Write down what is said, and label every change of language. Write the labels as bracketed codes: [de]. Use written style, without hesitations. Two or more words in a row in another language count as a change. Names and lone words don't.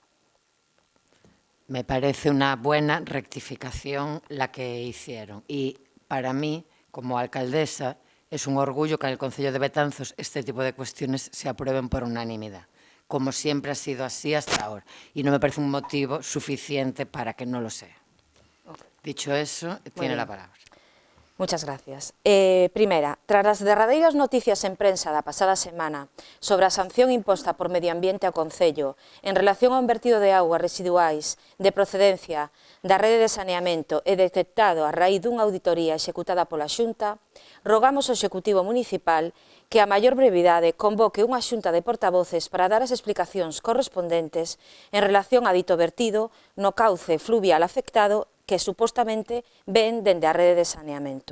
[es] Me parece una buena rectificación la que hicieron y para mí, como alcaldesa, es un orgullo que en el Concello de Betanzos este tipo de cuestiones se aprueben por unanimidad, como siempre ha sido así hasta ahora. Y no me parece un motivo suficiente para que no lo sea. Dicho eso, tiene la palabra. Muchas gracias. [gl] Primera, tras las derradeiras noticias en prensa da pasada semana sobre a sanción imposta por Medio Ambiente ao Concello en relación ao vertido de augas residuais de procedencia da rede de saneamento e detectado a raíz dunha auditoría executada pola Xunta, rogamos ao Executivo Municipal que a maior brevidade convoque unha xunta de portavoces para dar as explicacións correspondentes en relación a dito vertido no cauce fluvial afectado que supostamente ven dende a rede de saneamento.